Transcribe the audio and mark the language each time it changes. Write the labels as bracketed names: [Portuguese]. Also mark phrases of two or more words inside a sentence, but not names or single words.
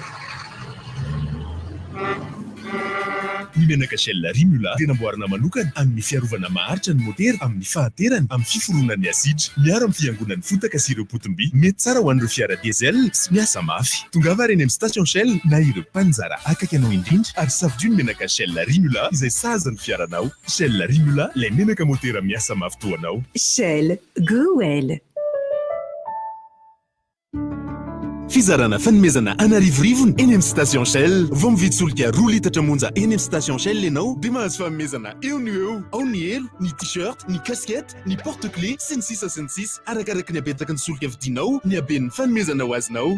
[Malagasy] Ny menaka Shell Rimula dia namboarina manokana amin'ny fiarovana maharitra ny motera amin'ny fahaterany amin'ny fiforonan'ny asidra miaro amin'ny fiangonan'ny fotaka sy ireo potim-by. Mety tsara ho an'ireo fiara diesel sy miasa mafy. Tongava reny amin'ny station Shell na ireo mpanjara akaiky anao indrindra ary safidio ny menaka Shell Rimula izay sahaza ny fiaranao. Shell Rimula, ilay menaka motera miasa mafy toanao. [English] Shell, go well. [Malagasy] Fizarana fanomezana anarivorivony eny amin'ny station Shell. Vao mividy solika 2 litatra monja eny amin'ny station Shell ianao dia mahazo fanomezana eo ny eo. Ao ny elo, ny t-shirt, ny casquette, ny porte-clés sy ny sisa arakaraky ny habetaka ny solika vidinao, ny haben'ny fanomezana ho azonao.